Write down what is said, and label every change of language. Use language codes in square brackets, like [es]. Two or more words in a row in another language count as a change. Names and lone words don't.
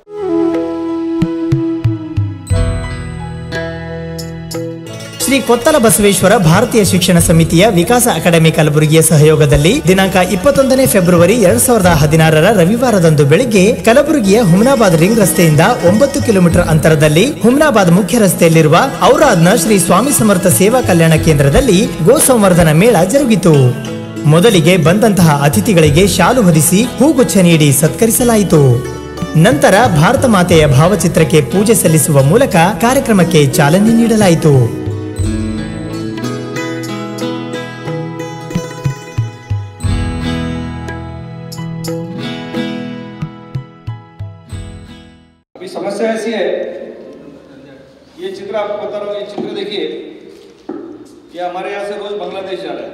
[kn] ಶ್ರೀ ಕೊತ್ತಲ ಬಸವೇಶ್ವರ ಭಾರತೀಯ ಶಿಕ್ಷಣ ಸಮಿತಿಯ ವಿಕಾಸ ಅಕಾಡೆಮಿ ಕಲಬುರಗಿಯ ಸಹಯೋಗದಲ್ಲಿ ದಿನಾಂಕ 21 ಫೆಬ್ರವರಿ 2016 ರವಿವಾರದಂದು ಬೆಳಿಗ್ಗೆ ಕಲಬುರಗಿಯ ಹುಮ್ನಾಬಾದ್ ರಿಂಗ್ ರಸ್ತೆಯಿಂದ 9 ಕಿಲೋಮೀಟರ್ ಅಂತರದಲ್ಲಿ ಹುಮ್ನಾಬಾದ್ ಮುಖ್ಯ ರಸ್ತೆಯಲ್ಲಿರುವ ಔರಾದ್ನ ಶ್ರೀ ಸ್ವಾಮಿ ಸಮರ್ಥ ಸೇವಾ ಕಲ್ಯಾಣ ಕೇಂದ್ರದಲ್ಲಿ ಗೋ ಸಂವರ್ಧನಾ ಮೇಳ ಜರುಗಿತು. ಮೊದಲಿಗೆ ಬಂದಂತಹ ಅತಿಥಿಗಳಿಗೆ ಶಾಲು ಹೊದಿಸಿ ಹೂಗುಚ್ಛ ನೀಡಿ ಸತ್ಕರಿಸಲಾಯಿತು. ನಂತರ ಭಾರತ ಮಾತೆಯ ಭಾವಚಿತ್ರಕ್ಕೆ ಪೂಜೆ ಸಲ್ಲಿಸುವ ಮೂಲಕ ಕಾರ್ಯಕ್ರಮಕ್ಕೆ ಚಾಲನೆ ನೀಡಲಾಯಿತು. [hi] अभी समस्या ऐसी है, ये चित्र आपको बता रहा हूँ, ये चित्र देखिए कि हमारे यहाँ से रोज बांग्लादेश जा रहा है.